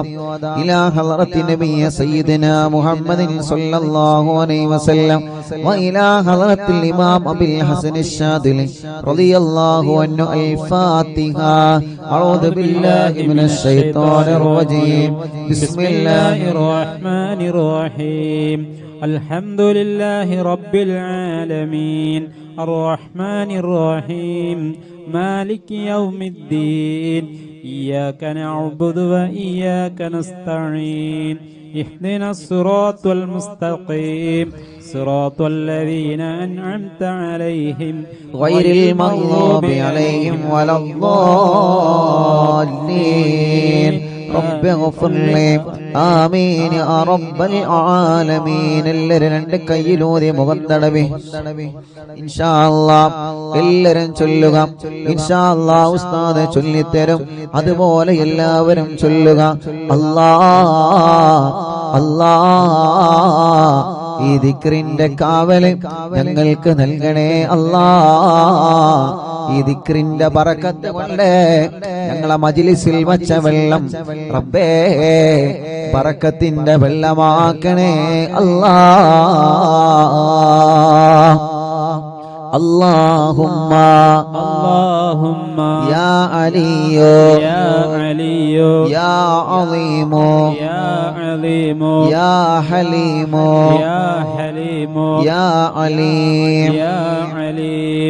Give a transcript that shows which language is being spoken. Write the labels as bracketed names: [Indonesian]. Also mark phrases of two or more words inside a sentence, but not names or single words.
[Arabic] إلى حضرة النبي سيدنا محمد صلى الله عليه وسلم وإلى حضرة الإمام أبي الحسن الشاذلي رضي الله عنه الفاتحة. أعوذ بالله من الشيطان الرجيم. بسم الله الرحمن الرحيم. الحمد لله رب العالمين الرحمن الرحيم مالك يوم الدين إياك نعبد وإياك نستعين اهدنا الصراط المستقيم صراط الذين أنعمت عليهم غير المغضوب عليهم ولا الضالين رب اغفر لي آمين يا رب العالمين. [Malayalam] എല്ലാവരും രണ്ട് കൈയിലൂതി മുഖം തടവി [Arabic] إن شاء الله [Malayalam] എല്ലാവരും ചൊല്ലുക. [Arabic] إن شاء الله [Malayalam] ഉസ്താദ് ചൊല്ലിത്തരും, അതുപോലെ എല്ലാവരും ചൊല്ലുക. അല്ലാഹ് അല്ലാഹ്, ഈ ദിക്റിന്റെ കാവല് ഞങ്ങൾക്ക് നൽകണേ അല്ലാഹ്. ഈ ദിക്റിന്റെ ബറക്കത്ത് കൊണ്ട് ഞങ്ങളെ മജ്ലിസിൽ വച്ച വെള്ളം റബ്ബേ ബറക്കത്തിന്റെ വെള്ളമാക്കണേ അല്ലാഹ്. [Arabic] اللهم اللهم يا علي يا علي يا عظيم يا عليم يا حليم يا حليم يا عليم يا عليم.